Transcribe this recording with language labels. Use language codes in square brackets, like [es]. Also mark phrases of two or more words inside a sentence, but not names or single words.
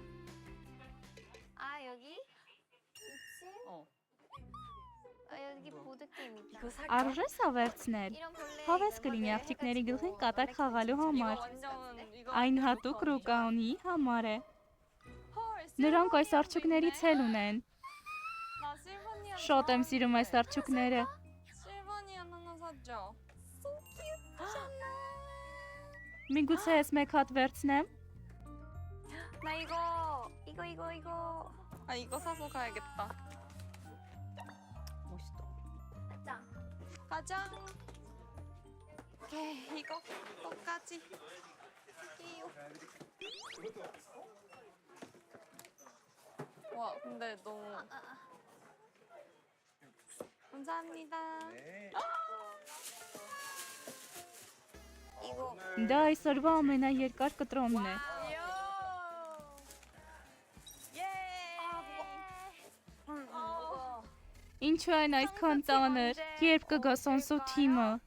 [ko] 아 여기 있지? 어. 아 여기 보드 게임 있다. 이거 살까? [hy] Արժե սա վերցնել։ [ko] 이런 벌레. [hy] Հավես կլինի աղջիկների գլխին կատակ խաղալու [ko] 이거 [hy] համար։ [ko] 완전 이거. [hy] Այն հատուկ ռուկաունի համար է։ [ko] 헐. [hy] Նրանք այս արջուկներից էլ ունեն։ [ko] 나 실버니아. [hy] Շատ եմ սիրում այս արջուկները։ [ko] 실버니아 하나 사줘. [hy] Միգուցե ես մեկ հատ վերցնեմ։ [ko] 나 이거. 아 이거 사서 가야겠다. 멋있다. 가자. 가자. 오케이 이거 똑같이. 이요. 와 근데 너무 감사합니다. 이거 [hy] Դա այսօրվա ամենաերկար կտրոնն է։ Ինչու են այսքան ծանր, երբ կգա Սոնսո թիմը։